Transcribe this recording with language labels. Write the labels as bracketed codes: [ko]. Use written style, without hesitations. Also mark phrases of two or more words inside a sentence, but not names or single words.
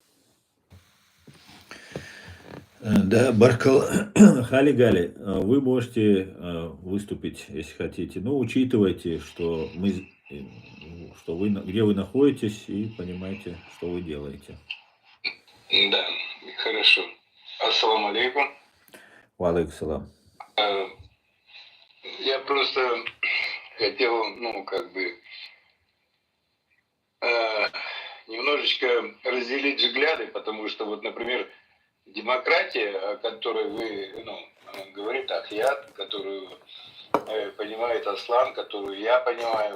[ru] Да, Баркал, Хали-Гали, вы можете выступить, если хотите, но учитывайте, что вы, где вы находитесь, и понимаете, что вы делаете. Да, хорошо. [ar] السلام عليكم. وعليكم السلام. [ru] Я просто хотел, немножечко разделить взгляды, потому что вот, например, демократия, о которой вы, говорит Ахьят, которую понимает Аслан, которую я понимаю.